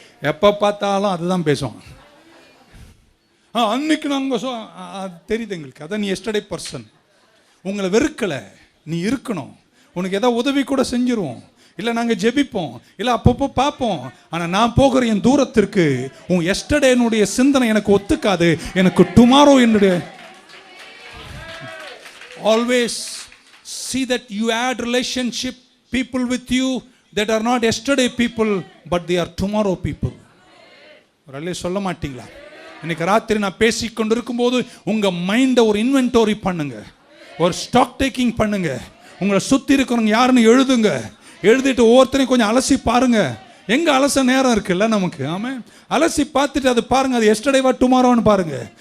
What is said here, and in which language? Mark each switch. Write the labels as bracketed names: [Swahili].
[Tamil] எப்போ பார்த்தாலும் அதுதான் பேசுவான். அன்னைக்கு நாங்கள் தெரியுது எங்களுக்கு, அதான் நீ எஸ்டர்டே பர்சன். உங்களை வெறுக்கலை, நீ இருக்கணும். உனக்கு ஏதாவது உதவி கூட செஞ்சிருவோம், இல்லை நாங்கள் ஜெபிப்போம், இல்லை அப்பப்போ பார்ப்போம். ஆனால் நான் போகிற என் தூரத்திற்கு உன் எஸ்டர்டேனுடைய சிந்தனை எனக்கு ஒத்துக்காது. எனக்கு டுமாரோ என்னுடைய. [English] Always see that you add relationship people with you that are not yesterday people but they are tomorrow people. [Tamil] ஒரே சொல்ல மாட்டீங்களா? இன்னைக்கு ராத்திரி நான் பேசிக்கொண்டு இருக்கும்போது உங்க மைண்டை ஒரு இன்வென்டரி பண்ணுங்க, ஒரு ஸ்டாக் டேக்கிங் பண்ணுங்க. உங்களை சுற்றி இருக்கிறவங்க யாருன்னு எழுதுங்க. எழுதிட்டு ஒவ்வொருத்தரையும் கொஞ்சம் அலசி பாருங்க. எங்க அலச நேரம் இருக்குல்ல நமக்கு. ஆமா, அலசி பார்த்துட்டு அது பாருங்க, அது எஸ்டர்டேவா டுமாரோன்னு பாருங்க.